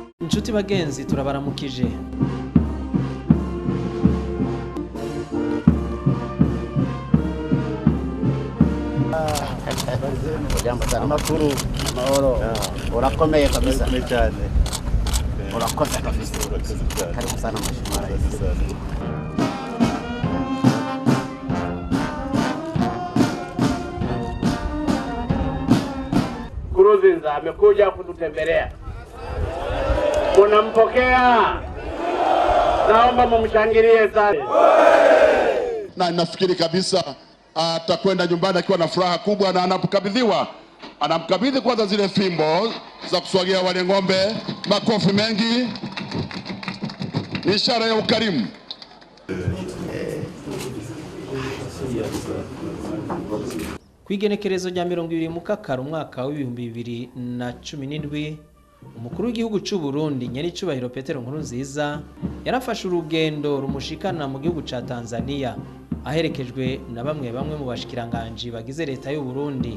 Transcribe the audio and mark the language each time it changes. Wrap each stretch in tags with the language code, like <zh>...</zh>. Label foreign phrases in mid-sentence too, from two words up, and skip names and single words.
<rn>Inshuti bagenzi turabaramukije.</rn> <sw>Jambo sana makuru</sw> <rn>mahoro urakomeye kabisa cyane urakoze kabisa</rn> <sw>karibu sana mheshimiwa rais. Nkurunziza amekuja kututembelea. Unampokea? Naomba mumshangilie sana. Na nafikiri kabisa atakwenda nyumbani akiwa na furaha kubwa, na anamkabidhi kwanza zile fimbo za kuswagia wale ng'ombe. Makofi mengi, ni ishara ya ukarimu.</sw> <rn>Kwigenekerezo rya 20 Mukakara umwaka wa 2017 umukuru w'igihugu cy'u Burundi nyaricubahiro Pierre Nkurunziza yarafashe urugendo rumushikana mu gihugu ca Tanzania aherekejwe na bamwe mu bashikiranganje bagize leta y'u Burundi.</rn>